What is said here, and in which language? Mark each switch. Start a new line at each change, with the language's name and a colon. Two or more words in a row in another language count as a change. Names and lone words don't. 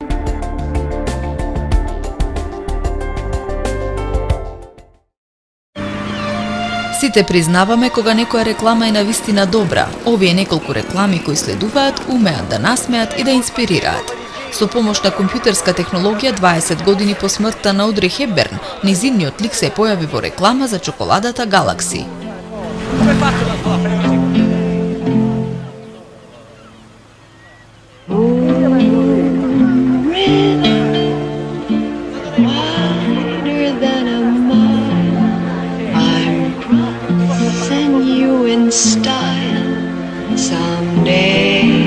Macedonian: Сите признаваме кога некоја реклама е навистина добра. Овие неколку реклами кои следуваат умеат да насмеат и да инспирираат. Со помош на компјутерска технологија 20 години по смртта на Одри Хепберн, низиниот лик се појави во реклама за чоколадата Галакси.
English: Wider than a mile, I'm crossing you in style someday.